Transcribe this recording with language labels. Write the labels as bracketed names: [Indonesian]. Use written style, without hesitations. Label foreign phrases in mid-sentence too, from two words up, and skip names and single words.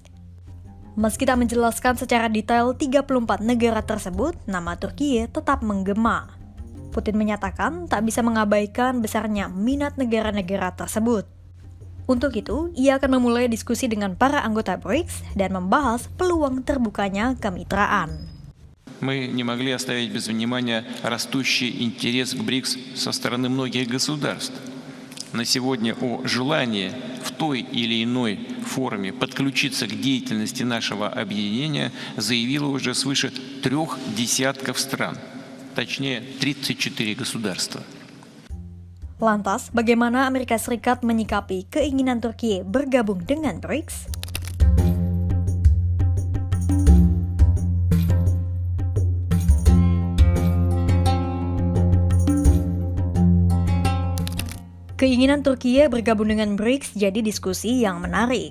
[Indonesian] Meski tak menjelaskan secara detail 34 negara tersebut, nama Turkiye tetap menggema. Putin menyatakan tak bisa mengabaikan besarnya minat negara-negara tersebut. Untuk itu, ia akan memulai diskusi dengan para anggota BRICS dan membahas peluang terbukanya kemitraan. [Russian] Мы не могли оставить без внимания растущий интерес к БРИКС со стороны многих государств. На сегодня о желании в той или иной форме подключиться к деятельности нашего объединения заявило уже свыше 3 десятков стран, точнее 34 государства. [Indonesian] Lantas, bagaimana Amerika Serikat menyikapi keinginan Turkiye bergabung dengan BRICS? Keinginan Turkiye bergabung dengan BRICS jadi diskusi yang menarik.